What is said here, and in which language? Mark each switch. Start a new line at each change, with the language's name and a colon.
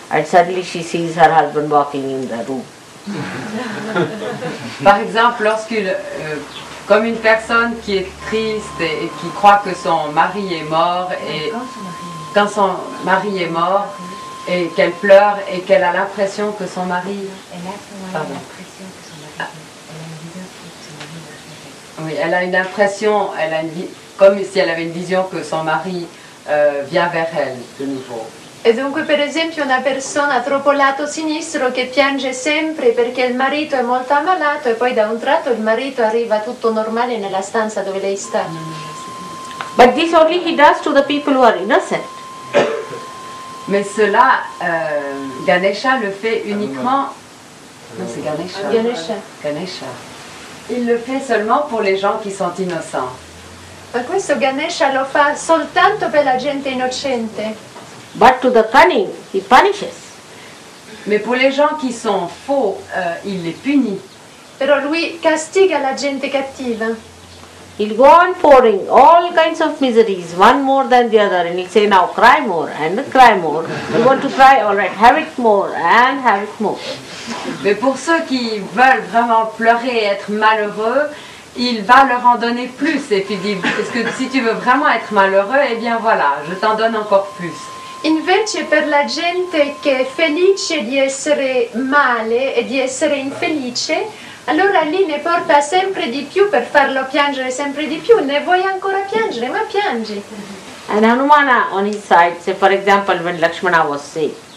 English: And suddenly she sees her husband walking in the room.
French: Par exemple, comme une personne qui est triste et qui croit que son mari est mort, et quand son mari est mort, et qu'elle pleure et qu'elle a l'impression que son mari... Pardon. Oui, elle a une impression, comme si elle avait une vision que son mari vient vers elle de nouveau.
Italian: E dunque per esempio una persona troppo lato sinistro che piange sempre perché il marito è molto ammalato e poi da un tratto il marito arriva tutto normale nella stanza dove lei sta.
English: But this only he does to the people who are innocent.
French: Mais cela, Ganesha le fait uniquement... Non, c'est Ganesha. Ganesha. Ganesha. Il le fait seulement pour les gens qui sont innocents.
Italian: Ma questo Ganesha lo fa soltanto per la gente innocente.
English: But to the cunning, he punishes.
French: Mais pour les gens qui sont faux, il les punit.
Italian: Però lui castiga la gente cattiva.
English: He'll go on pouring all kinds of miseries, one more than the other, and he'll say, now cry more and cry more. You want to cry? All right, have it more and have it more.
French: Mais pour ceux qui veulent vraiment pleurer et être malheureux, il va leur en donner plus. Et puis il dit, parce que si tu veux vraiment être malheureux, eh bien voilà, je t'en donne encore plus.
Italian: Invece per la gente che è felice di essere male e di essere infelice, allora lì ne porta sempre di più per farlo piangere sempre di più. Ne vuoi ancora piangere? Ma piangi.
English: And Hanumana on his side, say for example when Lakshmana was sick,